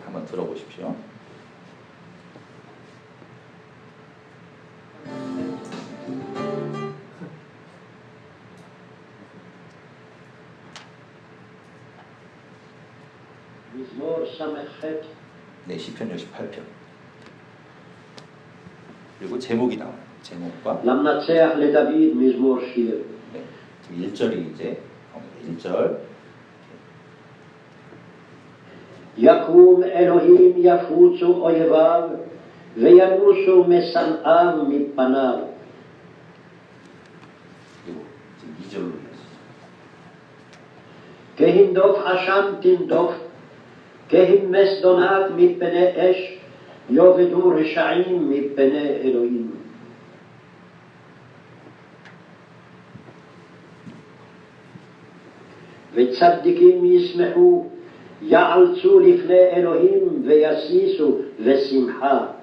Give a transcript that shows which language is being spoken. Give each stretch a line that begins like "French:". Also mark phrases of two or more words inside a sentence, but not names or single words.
Korean: 한번 들어보십시오. 네, 시편 68편. 그리고 제목이 나와요. 제목과
Hebrew: למנצח לדוד מזמור שיר.
Korean: 네, 1절이 이제 1절.
Hebrew: יקום אלוהים יפוצו אויביו וינוסו משנאיו מפניו.
Korean: 그리고 지금 2절로 이어지죠.
Hebrew: כהנדוף עשן תנדוף, כהמס דונג מפני אש, יאבדו רשעים מפני אלוהים. וצדיקים ישמחו, יעלצו לפני אלוהים וישישו בשמחה.